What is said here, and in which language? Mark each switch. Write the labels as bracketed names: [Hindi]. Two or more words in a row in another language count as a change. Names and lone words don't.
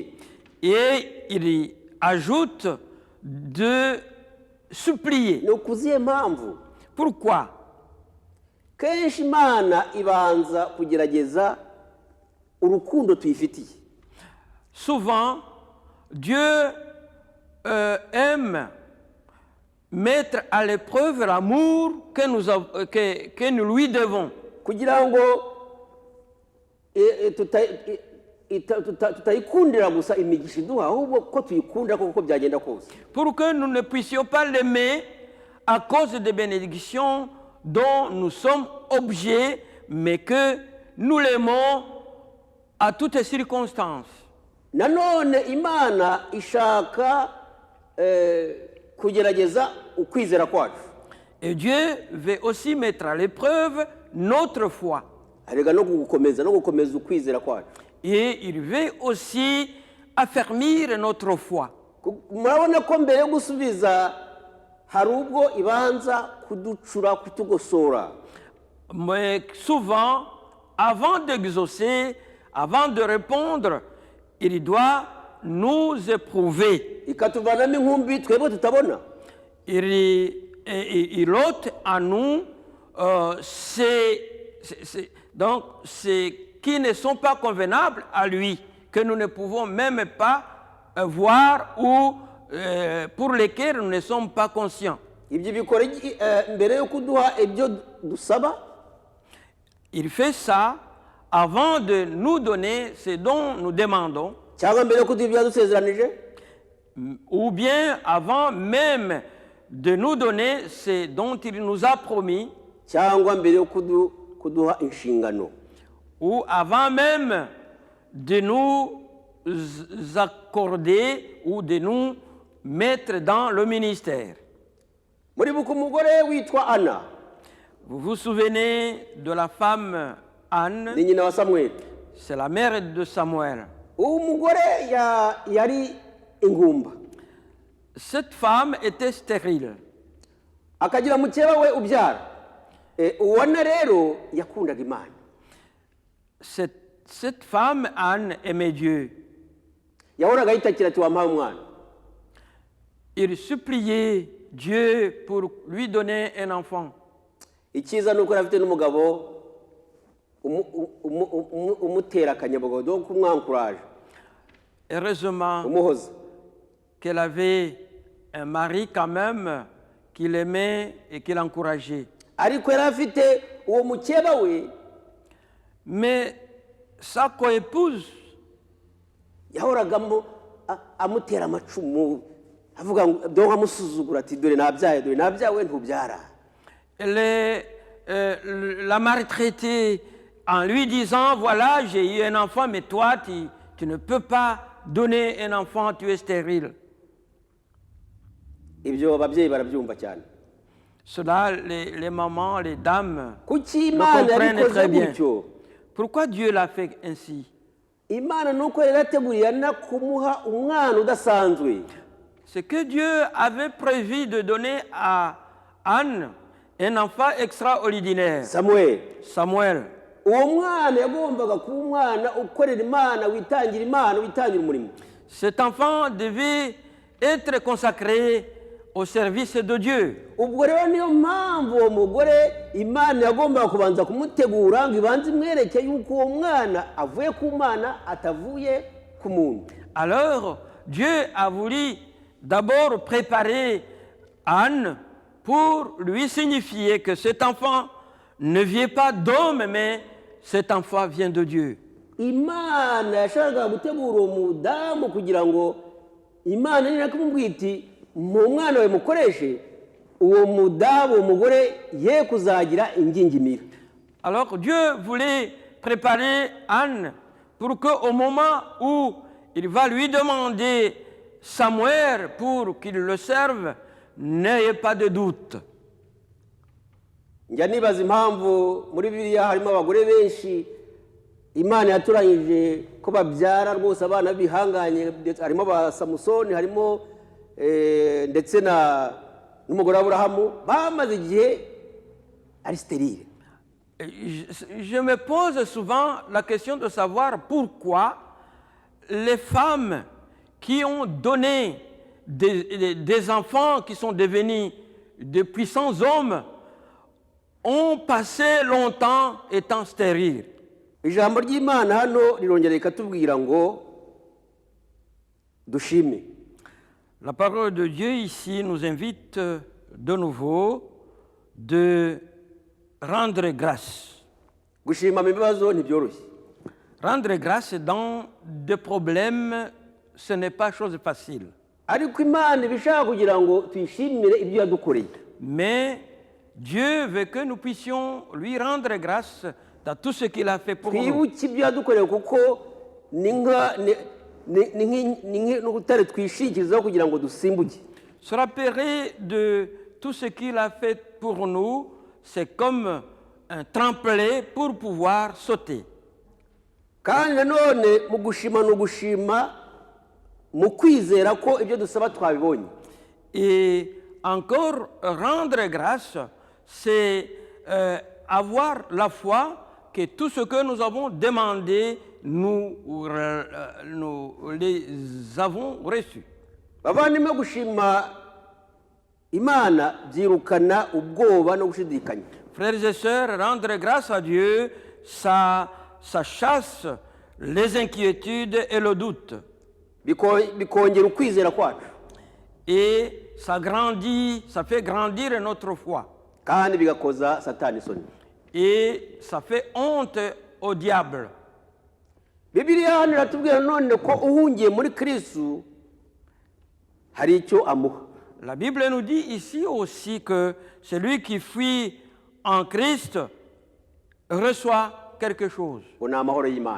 [French] Et il ajoute de supplier. [Kinyarwanda] ni ukuziye mpamvu [French] Pourquoi? [Kinyarwanda] kenshi imana ibanza kugerageza urukundo tuyifitiye. [French] Souvent, Dieu aime mettre à l'épreuve l'amour que nous lui devons. [Kinyarwanda] kugira ngo tutayikundira gusa imigisha iduha, ahubwo ko tuyikunda koko byagenda kose. [French] Pour que nous ne puissions pas l'aimer à cause des bénédictions dont nous sommes objets, mais que nous l'aimons à toutes circonstances. [Kinyarwanda] nanone imana ishaka kugerageza ukwizera kwacu. [French] Et Dieu veut aussi mettre à l'épreuve notre foi. [Kinyarwanda] arega no gukomeza ukwizera kwacu. [French] Et il veut aussi affermir notre foi. [Kinyarwanda] Murabona ko mbere yo gusubiza hari ubwo ibanza kuducura kutugosora. [French] Mais souvent, avant d'exaucer, avant de répondre, il doit nous éprouver. [Kinyarwanda] Ikatuvanamo inkumbi twebwe tutabona. [French] Il ôte à nous donc ce qui ne sont pas convenables à lui, que nous ne pouvons même pas voir ou pour lesquels nous ne sommes pas conscients. [Kinyarwanda] Ibyo bikora mbere yo kuduha ibyo dusaba. [French] Il fait ça avant de nous donner ce dont nous demandons, [Kinyarwanda] cyangwa mbere yo kuduha ibyo yadusezeranije, [French] ou bien avant même de nous donner ce dont il nous a promis, [Kinyarwanda] cyangwa mbere yo kuduha inshingano, [French] ou avant même de nous accorder ou de nous mettre dans le ministère. [Kinyarwanda] muribuka umugore witwa Ana. [French] Vous vous souvenez de la femme Anne? [Kinyarwanda] Ni nyina wa Samuel. [French] C'est la mère de Samuel. [Kinyarwanda] uwo mugore yari ingumba. [French] Cette femme était stérile. [Kinyarwanda] akagira mukeba we ubyara. Uwana rero yakundaga Imana. [French] Cette femme Anne aimait Dieu. [Kinyarwanda] yahoraga yitakira ati wampaye umwana. [French] Il suppliait Dieu pour lui donner un enfant. [Kinyarwanda] icyiza ni uko yari afite n'umugabo umutera akanyabugabo do kumwankuraje, [French] Heureusement [Kinyarwanda] umuhoza. [French] qu'elle avait un mari quand même qui l'aimait et qui l'encourageait. [Kinyarwanda] ariko yari afite uwo mukeba we [French] Mais sa coépouse [Kinyarwanda] yahoragamo amutera amacumu, avuga ngo do amusuzugura ati dore nabyawe ntubyara. [French] elle l'a maltraité en lui disant, voilà, j'ai eu un enfant, mais toi, tu ne peux pas donner un enfant, tu es stérile. [Kinyarwanda] ibyo ababyeyi barabyumva cyane. [French] Cela, les mamans, les dames [Kinyarwanda] kuki [French] le [Kinyarwanda] Imana [French] comprennent [Kinyarwanda] yabikoze [French] très bien. [Kinyarwanda] gutyo? [French] Pourquoi Dieu l'a fait ainsi? [Kinyarwanda] Imana nuko yari yateguriye na kumuha umwana udasanzwe. [French] C'est que Dieu avait prévu de donner à Anne un enfant extraordinaire, Samuel. [Kinyarwanda] uwo mwana yagombaga kuba umwana ukorera Imana, witangira umurimo. [French] Cet enfant devait être consacré au service de Dieu. [Kinyarwanda] ubwo rero niyo mpamvu uwo mugore Imana yagombaga kubanza kumutegura ngo ibanze imwereke yuko uwo mwana avuye ku Mana atavuye ku muntu. [French] Alors, Dieu a voulu d'abord préparer Anne pour lui signifier que cet enfant ne vient pas d'homme, mais cet enfant vient de Dieu. [Kinyarwanda] Imana yashakaga gutegura uwo mudamu kugira ngo Imana nina kumubwira iti mu mwana we mukoreshe, uwo mudamu umugore ye kuzagira ingingimira. [French] Alors Dieu voulait préparer Anne pour qu'au moment où il va lui demander Samuel pour qu'il le serve, n'ayez pas de doute. [Kinyarwanda] njya nibaza impamvu muri Bibiliya harimo abagore benshi Imana yaturanyije ko babyara rwose abana bihanganye, harimo ba Samusoni, harimo ndetse n'umugore wa Aburahamu bamaze igihe ari stérile. [French] Je me pose souvent la question de savoir pourquoi les femmes qui ont donné des enfants qui sont devenus de puissants hommes ont passé longtemps étant stériles. [Kinyarwanda] Ijambo ry'Imana hano rirongera rikatubwira ngo dushime. [French] La parole de Dieu ici nous invite de nouveau de rendre grâce. [Kinyarwanda] Gushima mu bibazo ntibyoroshye. [French] Rendre grâce dans des problèmes, ce n'est pas chose facile. [Kinyarwanda] ariko Imana ibishaka kugira ngo tuyishimire ibyo yadukoreye. [French] Mais Dieu veut que nous puissions lui rendre grâce dans tout ce qu'il a fait pour nous. [Kinyarwanda] twibuke ibyo yadukoreye kuko ni nk'urutare twishingikirizaho kugira ngo dusimbuke. [French] Se rappeler de tout ce qu'il a fait pour nous, c'est comme un tremplin pour pouvoir sauter. [Kinyarwanda] kandi nanone mu gushima ni ugushima mu kwizera ko ibyo dusaba twabibonye. [French] Et encore rendre grâce, c'est avoir la foi que tout ce que nous avons demandé, nous les avons reçus. [Kinyarwanda] bavandimwe, gushima imana byirukana ubwoba no gushidikanya. [French] Frères et sœurs, rendre grâce à Dieu, ça chasse les inquiétudes et le doute. [Kinyarwanda] bikongera ukwizera kwacu [French] Et ça fait grandir notre foi. [Kinyarwanda] kandi bigakoza satani isoni. [French] Et ça fait honte au diable. [Kinyarwanda] bibiliya hano iratubwira none ko uhungiye muri kristu hari icyo amuha. [French] La Bible nous dit ici aussi que celui qui fuit en Christ reçoit quelque chose. [Kinyarwanda] ngo ni amahoro y'imana.